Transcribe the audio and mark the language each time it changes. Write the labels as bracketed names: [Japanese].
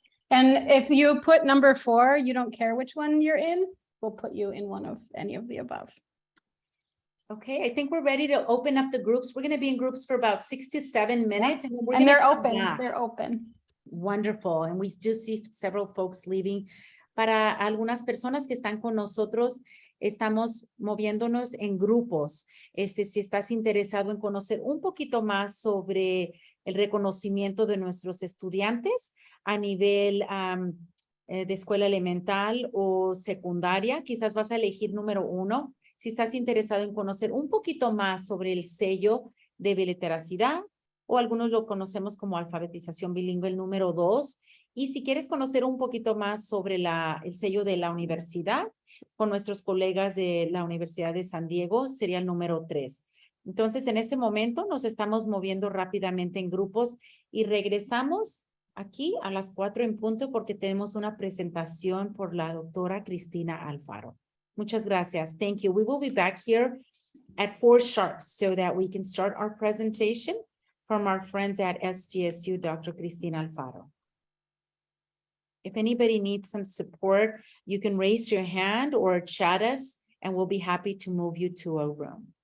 [English] And if you put number 4, you don't care which one you're in, we'll put you in one of any of the above. Okay, I think we're ready to open up the groups. We're going to be in groups for about 6 to 7 minutes. Yeah. And, then we're And gonna they're come open, back. they're open. Wonderful. And we do see several folks leaving. [Spanish] Para algunas personas que están con nosotros, estamos moviéndonos en grupos. Si estás interesado en conocer un poquito más sobre el reconocimiento de nuestros estudiantes a nivel de escuela elemental o secundaria, quizás vas a elegir número 1. Si estás interesado en conocer un poquito más sobre el sello de biliteracidad, o algunos lo conocemos como alfabetización bilingüe, el número 2. Y si quieres conocer un poquito más sobre el sello de la universidad, con nuestros colegas de la Universidad de San Diego, sería el número 3. Entonces, en este momento nos estamos moviendo rápidamente en grupos y regresamos aquí a las 4 en punto porque tenemos una presentación por la doctora Cristina Alfaro. Muchas gracias. [English] Thank you. We will be back here at 4 sharp so that we can start our presentation from our friends at SDSU, Dr. Cristina Alfaro. If anybody needs some support, you can raise your hand or chat us and we'll be happy to move you to a room.